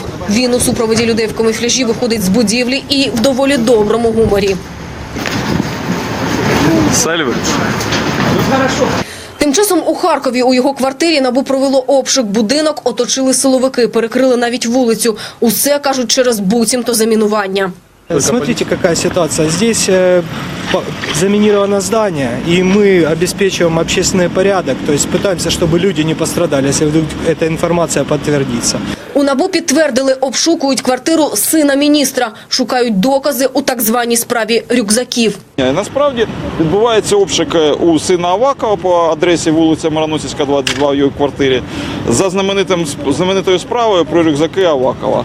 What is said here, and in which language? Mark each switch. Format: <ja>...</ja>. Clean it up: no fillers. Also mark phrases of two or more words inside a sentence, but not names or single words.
<uk>Він у супроводі людей в камуфляжі виходить з будівлі і в доволі доброму гуморі. Тим часом у Харкові у його квартирі НАБУ провело обшук. Будинок оточили силовики, перекрили навіть вулицю. Усе, кажуть, через буцімто замінування.</uk> <ru>Смотрите, какая ситуация. Здесь заминировано здание, и мы обеспечиваем общественный порядок. То есть пытаемся, чтобы люди не пострадали, если вдруг эта информация подтвердится.</ru> <uk>У НАБУ підтвердили, обшукують квартиру сина міністра. Шукають докази у так званій справі рюкзаків. Насправді відбувається обшук у сина Авакова по адресі вулиця Мироносицька, 22 в його квартирі за знаменитою справою про рюкзаки Авакова.</uk>